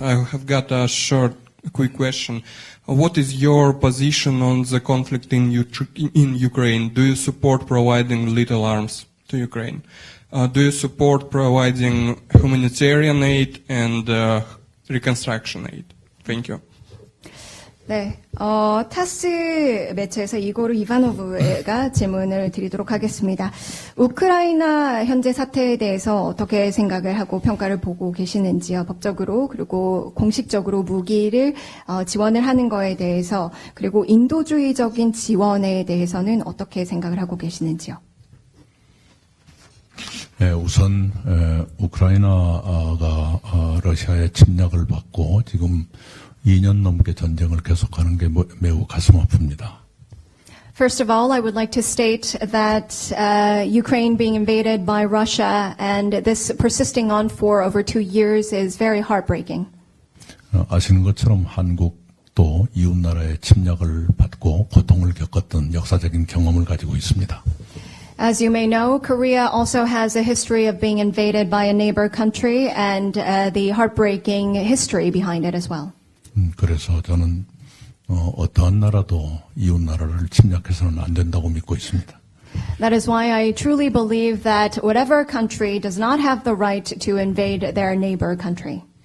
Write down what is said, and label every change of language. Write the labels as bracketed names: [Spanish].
[English] I have got a short, quick question. What is your position on the conflict in Ukraine? Do you support providing lethal arms to Ukraine? Do you support providing humanitarian aid and reconstruction aid? Thank you. [Korean] 네, 타스 매체에서 이고르 이바노브가 질문을 드리도록 하겠습니다. 우크라이나 현재 사태에 대해서 어떻게 생각을 하고 평가를 보고 계시는지요? 법적으로 그리고 공식적으로 무기를 지원을 하는 거에 대해서 그리고 인도주의적인 지원에 대해서는 어떻게 생각을 하고 계시는지요? 네, 우선 우크라이나가 러시아의 침략을 받고 지금 2년 넘게 전쟁을 계속하는 게 매우 가슴 아픕니다. [English] First of all, I would like to state that Ukraine being invaded by Russia and this persisting on for over 2 years is very heartbreaking. [Korean] 아시는 것처럼 한국도 이웃 나라의 침략을 받고 고통을 겪었던 역사적인 경험을 가지고 있습니다. [English] As you may know, Korea also has a history of being invaded by a neighbor country and the heartbreaking history behind it as well. [Korean] 그래서 저는 어떠한 나라도 이웃 나라를 침략해서는 안 된다고 믿고 있습니다. [English] That is why I truly believe that whatever country does not have the right to invade their neighbor country.